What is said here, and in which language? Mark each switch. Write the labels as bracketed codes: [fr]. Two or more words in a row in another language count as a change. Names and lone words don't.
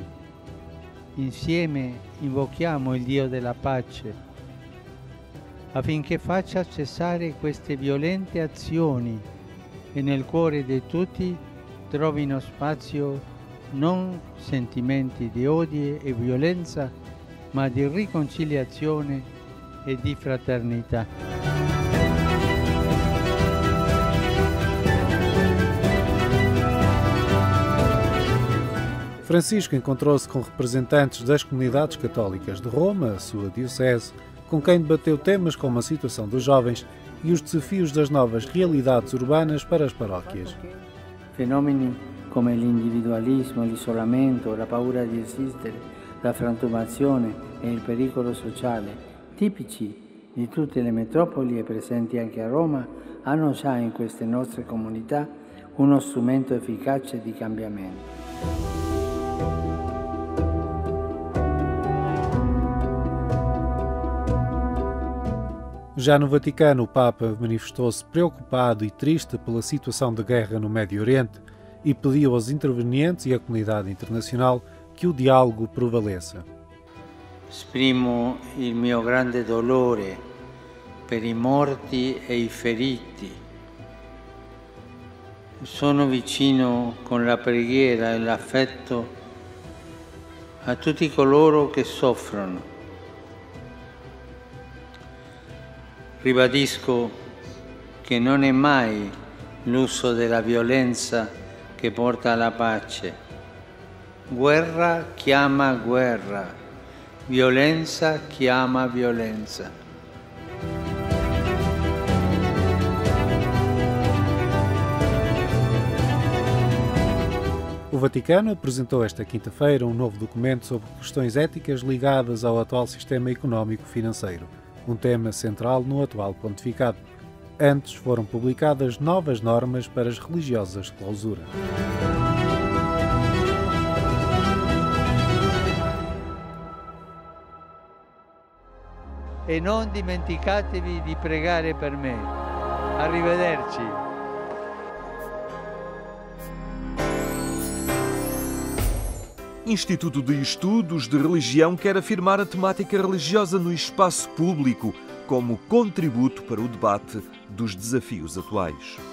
[it] Insieme invochiamo il Dio della pace, affinché faccia cessare queste violente azioni e nel cuore di tutti trovino spazio non sentimenti di odio e violenza, ma di riconciliazione e di fraternità. [pt] Francisco encontrou-se com representantes das comunidades católicas de Roma, a sua diocese, com quem debateu temas como a situação dos jovens e os desafios das novas realidades urbanas para as paróquias. [it] Fenomeni come l'individualismo, l'isolamento, la paura di esistere, la frantumazione e il pericolo sociale, tipici di tutte le metropoli e presenti anche a Roma, hanno già in queste nostre comunità uno strumento efficace di cambiamento. [pt] Já no Vaticano, o Papa manifestou-se preocupado e triste pela situação de guerra no Médio Oriente e pediu aos intervenientes e à comunidade internacional que o diálogo prevaleça. [it] Esprimo il mio grande dolore per i morti e i feriti. Sono vicino con la preghiera e l'affetto a tutti coloro che soffrono. Ribadisco che non è mai l'uso della violenza che porta alla pace. Guerra chiama guerra, violenza chiama violenza. [pt] O Vaticano apresentou esta quinta-feira um novo documento sobre questões éticas ligadas ao atual sistema económico-financeiro, um tema central no atual pontificado. Antes foram publicadas novas normas para as religiosas de clausura. [it] E non dimenticatevi di pregare per me. Arrivederci. [pt] Instituto de Estudos de Religião quer afirmar a temática religiosa no espaço público como contributo para o debate dos desafios atuais.